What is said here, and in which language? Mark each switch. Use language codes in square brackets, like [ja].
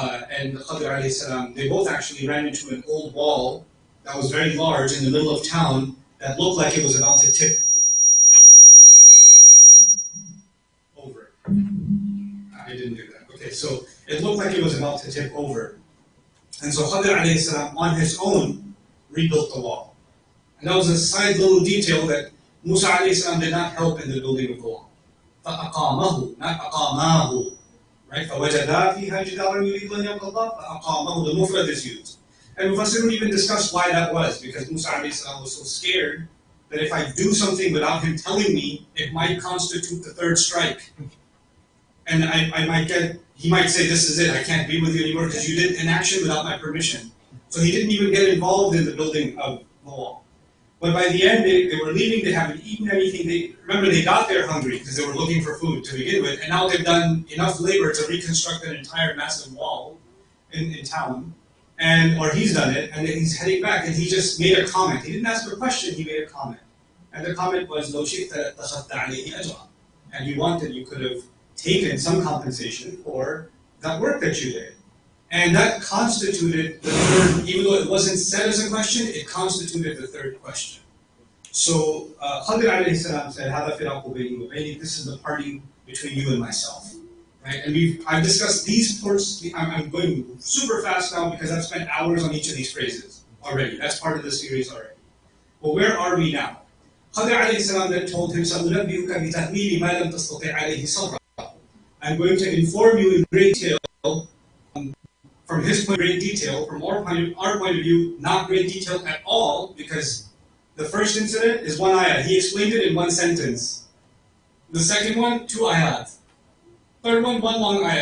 [en] and Khadir alayhi salam, they both actually ran into an old wall that was very large in the middle of town that looked like it was about to tip over. I didn't do that. Okay, so it looked like it was about to tip over. And so Khadir alayhi salam, on his own, rebuilt the wall. And that was a side little detail that Musa alayhi salam did not help in the building of the wall. [ar] فَأَقَامَهُ, [en] not [ar] أَقَامَاهُ. [en] Right? [ar] فَوَجَدَا فِيهَا جِدَارًا يُرِيدُ أَن يَنقَضَّ فَأَقَامَهُ. [en] The mufrad is used. And Mufassirun even discussed why that was, because Musa alayhi salam was so scared that if I do something without him telling me, it might constitute the third strike. And I might get, he might say, this is it, I can't be with you anymore because you did an action without my permission. So he didn't even get involved in the building of the wall. But by the end, they were leaving, they haven't eaten anything. Remember, they got there hungry because they were looking for food to begin with, and now they've done enough labor to reconstruct an entire massive wall in town. Or he's done it, and he's heading back, and he just made a comment. He didn't ask a question, he made a comment. And the comment was, [ar] لو شئت اتخذت عليه أجرا. [en] And you wanted, you could have taken some compensation for that work that you did. And that constituted the third, even though it wasn't said as a question, it constituted the third question. So Khadir alayhi salam said, [ar] هذا فراق بيني وبينك. [en] This is the parting between you and myself. Right? And I've discussed these parts. I'm going super fast now because I've spent hours on each of these phrases already. That's part of the series already. But where are we now? Khadir alayhi salam then told him, [ar] سَأُنَبِّئُكَ بِتَأْوِيلِ مَا لَمْ تَسْتَطِعْ عَلَيْهِ صَبْرًا. [en] I'm going to inform you in great detail, from his point, great detail, from our point of view, not great detail at all, because the first incident is one ayah. He explained it in one sentence. The second one, 2 ayat. Third one long ayah.